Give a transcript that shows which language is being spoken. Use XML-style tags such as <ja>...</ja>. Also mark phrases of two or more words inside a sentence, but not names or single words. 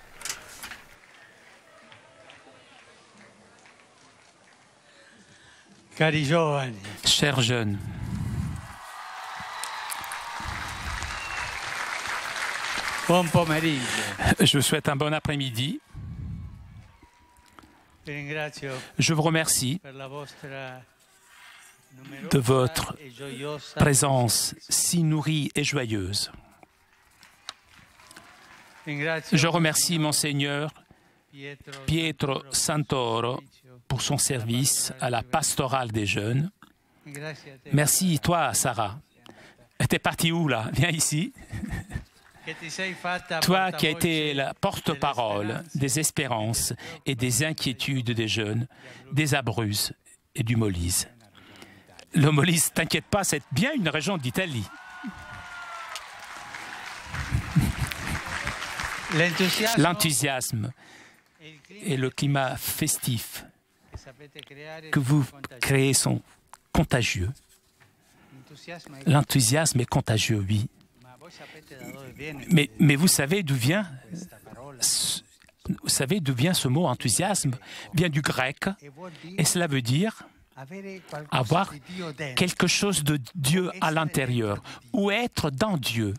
<it>Cari giovani,</it> <fr>Chers jeunes,</fr> <it>buon pomeriggio.</it> <fr>je vous souhaite un bon après-midi.</fr> <it>Vi ringrazio</it> <fr>Je vous remercie</fr> <it>per la vostra</it> <fr>de votre</fr> <it>e gioiosa</it> <fr>présence si nourrie et joyeuse.</fr> <it>Ringrazio</it> <fr>Je remercie Monseigneur Pietro Santoro Santoro pour son service à la pastorale des jeunes.</fr> <it>Grazie a te</it> <fr>Merci, toi, Sarah. T'es partie où, là? Viens ici.</fr> <it>che ti sei fatta</it> <fr>Toi qui as</fr> <it>portavoce</it> <fr>été la porte-parole des espérances et des inquiétudes des jeunes, des Abruzzes et du Molise. Le Molise, t'inquiète pas, c'est bien une région d'Italie. L'enthousiasme et le climat festif</fr> <it>che sapete creare</it> <fr>que vous</fr> <it>sono contagiosi.</it> <fr>créez sont contagieux. L'enthousiasme est contagieux, oui. Mais vous savez d'où vient ce mot enthousiasme? Vient du grec, et cela veut dire avoir quelque chose de Dieu à l'intérieur, ou être dans Dieu.</fr>